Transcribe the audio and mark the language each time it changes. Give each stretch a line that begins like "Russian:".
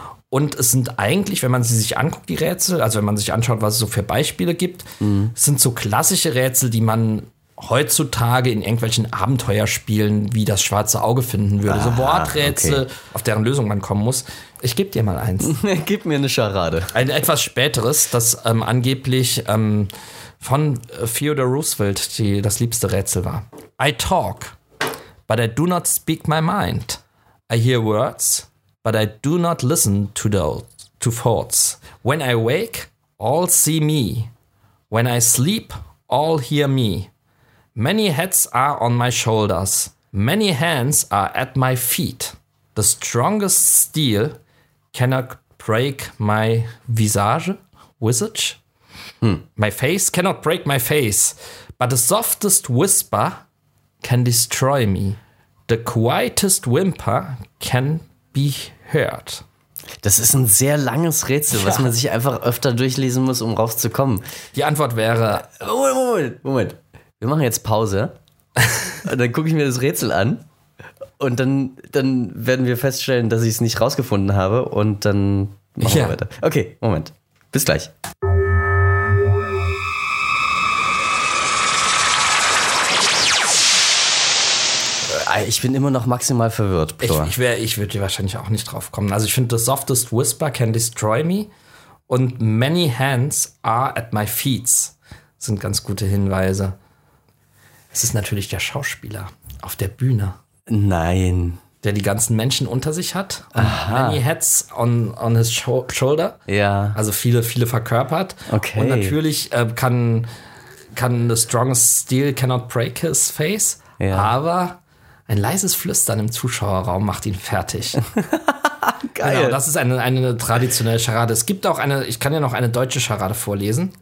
German: Und es sind eigentlich, wenn man sie sich anguckt, die Rätsel, also wenn man sich anschaut, was es so für Beispiele gibt, sind so klassische Rätsel, die man heutzutage in irgendwelchen Abenteuerspielen wie das schwarze Auge finden würde. So Worträtsel, auf deren Lösung man kommen muss. Ich gebe dir mal eins. Gib mir eine Charade. Ein etwas späteres, das angeblich von Theodore Roosevelt das liebste Rätsel war.
English: I talk, but I do not speak my mind. I hear words, but I do not listen to thoughts. When I wake, all see me. When I sleep, all hear me. Many heads are on my shoulders. Many hands are at my feet. The strongest steel cannot break my visage. My face cannot break my face, but the softest whisper can destroy me. The quietest whimper can be heard.
German: Das ist ein sehr langes Rätsel, was man sich einfach öfter durchlesen muss, um rauszukommen. Die Antwort wäre... Moment. Wir machen jetzt Pause. Und dann gucke ich mir das Rätsel an. Und dann werden wir feststellen, dass ich es nicht rausgefunden habe. Und dann machen wir weiter. Okay, Moment. Bis gleich. Ich bin immer noch maximal verwirrt. Ich würde wahrscheinlich auch nicht drauf kommen. Also ich finde,
English: the softest whisper can destroy me.
German: Und
English: many hands are at my feet.
German: Sind ganz gute Hinweise. Es ist natürlich der Schauspieler auf der Bühne. Nein. Der die ganzen Menschen unter sich hat. Und
English: many heads on his shoulder.
German: Ja. Also viele, viele verkörpert. Okay. Und natürlich kann
English: the strongest steel cannot break his face.
German: Ja. Aber ein leises Flüstern im Zuschauerraum macht ihn fertig. Geil. Genau, das ist eine traditionelle Charade. Es gibt auch eine, ich kann ja noch eine deutsche Charade vorlesen.